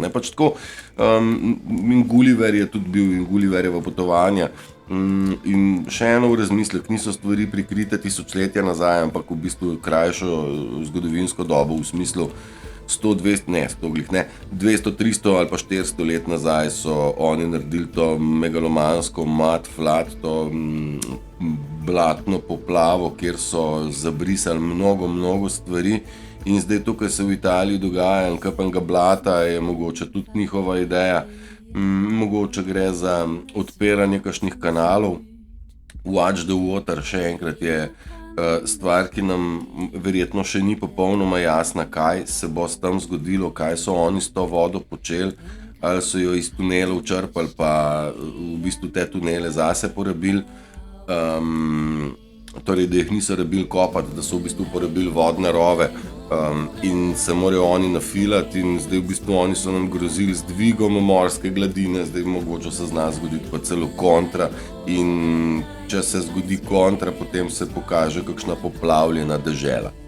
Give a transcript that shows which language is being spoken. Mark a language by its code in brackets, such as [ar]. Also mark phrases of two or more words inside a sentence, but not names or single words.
[sl] Ne, pač tako, in Gulliver je tudi bil, in Gulliverjeva potovanja In še eno v razmislek, niso stvari prikrite tisočletja nazaj, ampak v bistvu krajšo zgodovinsko dobo v smislu 100, 200, 300 ali pa 400 let nazaj so oni naredili to megalomansko [en] mud flood, [sl] to blatno poplavo, kjer so zabrisali mnogo stvari. In zdaj to, kar se v Italiji dogaja, in kapenga blata, je mogoče tudi njihova ideja. Mogoče gre za odpiranje kakšnih kanalov. [en] Watch the water, [sl] še enkrat, je stvar, ki nam verjetno še ni popolnoma jasna, kaj se bo s tem zgodilo, kaj so oni s to vodo počeli, ali so jo iz tunelov črpali, pa v bistvu te tunele zase porabili. Torej, da jih niso rabili kopati, da so v bistvu porabili vodne rove in se morajo oni nafilati, in zdaj v bistvu oni so nam grozili z dvigom morske gladine, zdaj mogoče se zna zgoditi pa celo kontra, in če se zgodi kontra, potem se pokaže kakšna poplavljena dežela.